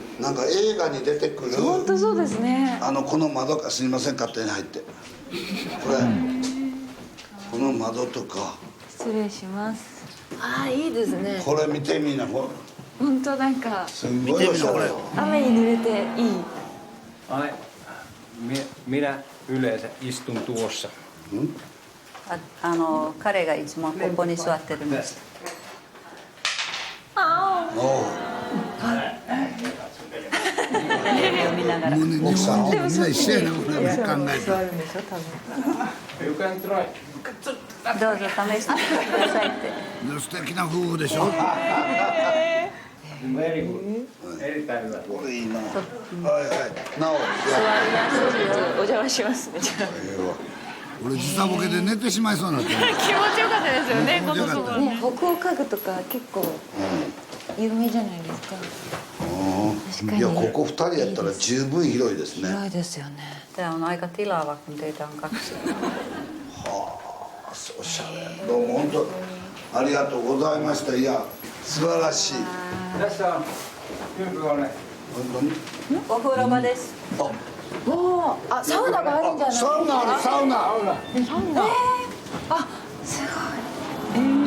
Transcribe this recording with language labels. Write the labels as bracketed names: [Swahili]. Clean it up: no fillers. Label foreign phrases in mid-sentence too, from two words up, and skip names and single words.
[Japanese] なんか映画に出てくる。本当そうですね。この窓かすみません勝手に入って。これこの窓とか。失礼します。ああいいですね。これ見てみなこれ。本当なんかすごいおしゃれ。雨に濡れていい。 [Finnish] Ai, minä yleensä istun tuossa. [Japanese] 彼がいつもここに座ってるんです。テレビを見ながら。もうね日本人みんな一緒やなこれ考えた。 [English] You can try. [Japanese] どうぞ試してくださいって。素敵な夫婦でしょ。 [English] Very good. [Finnish] Erittäin hyvä. [Japanese] これいいな。はいなお。お邪魔しますね。俺時差ボケで寝てしまいそうになって。気持ちよかったですよね。気持ちよかったね、北欧家具とか結構有名じゃないですか。確かに。いやここ2人やったら十分広いですね。広いですよね。 [Finnish] Tämä on aika tilaava, kun teitä on kaksi. [Japanese] おしゃれ。どうも本当ありがとうございました。いや素晴らしい。いらっしゃい。ピンクがね。本当に。お風呂場です。おー、あ、サウナがあるんじゃない？サウナあるサウナ。あ、すごい。